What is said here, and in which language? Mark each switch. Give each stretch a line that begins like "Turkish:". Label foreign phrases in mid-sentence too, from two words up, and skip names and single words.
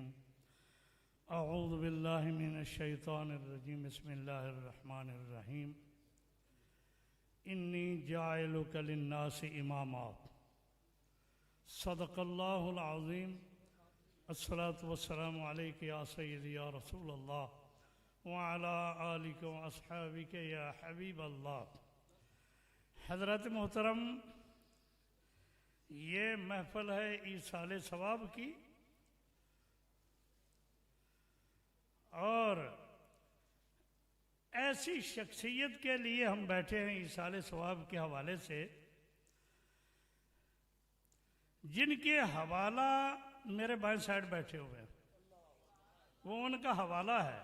Arabic: أعوذ بالله من الشيطان الرجيم. بسم الله الرحمن الرحيم. إني جاعلك للناس إماما. صدق الله العظيم. الصلاة والسلام عليك يا سيدي يا رسول الله وعلى آلك وأصحابك يا حبيب الله.
Urdu: حضرت محترم، یہ محفل ہے ایصال ثواب کی اور ایسی شخصیت کے لیے ہم بیٹھے ہیں ایصال ثواب کے حوالے سے، جن کے حوالہ میرے بائیں سائیڈ بیٹھے ہوئے ہیں، وہ ان کا حوالہ ہے.